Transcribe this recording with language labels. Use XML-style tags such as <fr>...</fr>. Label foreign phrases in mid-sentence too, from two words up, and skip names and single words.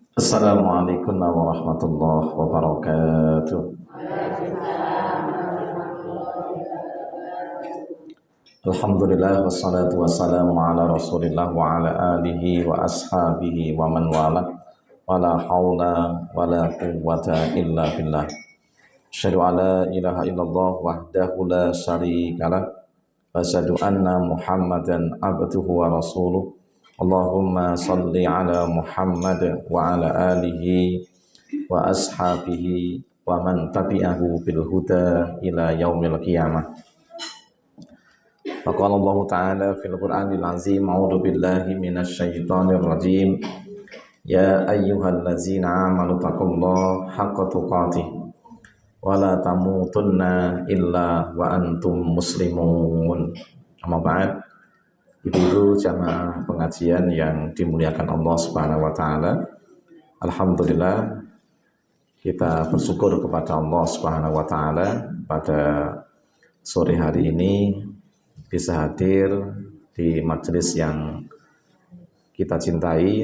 <ar>السلام عليكم ورحمة الله وبركاته. الحمد لله والصلاة والسلام على رسول الله وعلى آله وأصحابه ومن والاه ولا حول ولا قوة إلا بالله. أشهد أن لا إله إلا الله وحده لا شريك له وأشهد أن محمدا عبده ورسوله. اللهم صل على محمد وعلى آله وأصحابه ومن تبعه بالهدى إلى يوم القيامة. فقال الله تعالى في القرآن العظيم أعوذ بالله من الشيطان الرجيم. يا أيها الذين آمنوا اتقوا الله حق تقاته ولا تموتن إلا وأنتم مسلمون. أما بعد.</ar> <id>Ibu-ibu jamaah pengajian yang dimuliakan Allah</id> <ar>سبحانه وتعالى.</ar> <id>Alhamdulillah kita bersyukur kepada Allah</id> <ar>سبحانه وتعالى</ar> <id>pada sore hari ini bisa hadir di majelis yang kita cintai.</id>